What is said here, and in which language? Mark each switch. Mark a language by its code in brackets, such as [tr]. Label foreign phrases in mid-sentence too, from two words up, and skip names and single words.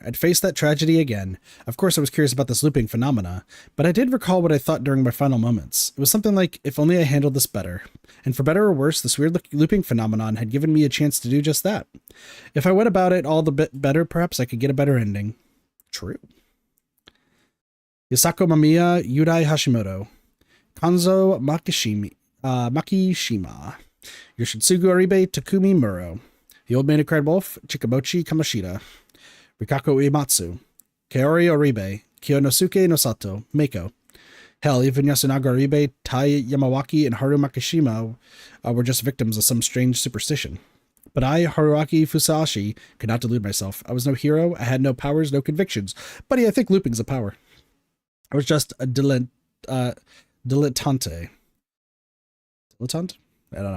[en] I'd face that tragedy again. Of course, I was curious about this looping phenomena, but I did recall what I thought during my final moments. It was something like, if only I handled this better. And for better or worse, this weird looping phenomenon had given me a chance to do just that. If I went about it all the bit better, perhaps I could get a better ending. True. Yasako Mamiya Yudai Hashimoto. Kanzo Makishima. Yoshitsugu Aribe Takumi Muro. The Old Man Who Cried Wolf, Chikamochi Kamoshida, Rikako Uematsu, Kaori Oribe, Kiyonosuke Nosato, Mako. Hell, even Yasunaga Oribe, Tai Yamawaki, and Haru Makishima were just victims of some strange superstition. But I, Haruaki Fusashi, could not delude myself. I was no hero, I had no powers, no convictions. Buddy, I think looping's a power. I was just a dilettante. Dilettante? I don't know.